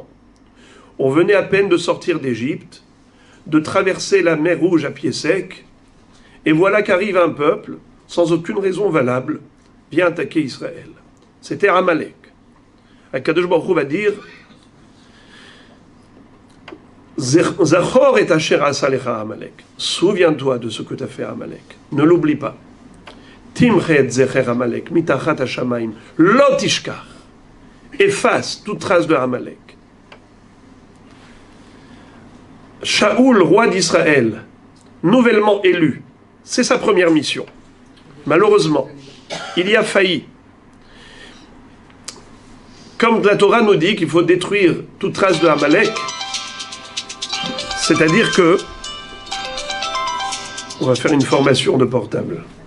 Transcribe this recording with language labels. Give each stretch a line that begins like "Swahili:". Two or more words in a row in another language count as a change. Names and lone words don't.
French: On venait à peine de sortir d'Égypte, de traverser la mer Rouge à pied sec, et voilà qu'arrive un peuple, sans aucune raison valable, vient attaquer Israël. C'était Amalek.
Hebrew: הקדוש ברוך הוא
French: va dire
Hebrew: זכור את אשר עשה לך עמלק.
French: Souviens-toi de ce que tu as fait à Amalek. Ne l'oublie pas.
Hebrew: תמחה זכר עמלק, מתחת השמים, לא תשכח.
French: Efface toute trace de Amalek. Shaoul, roi d'Israël, nouvellement élu, c'est sa première mission. Malheureusement, il y a failli. Comme la Torah nous dit qu'il faut détruire toute trace de Amalek, c'est-à-dire que on va faire une formation de portable.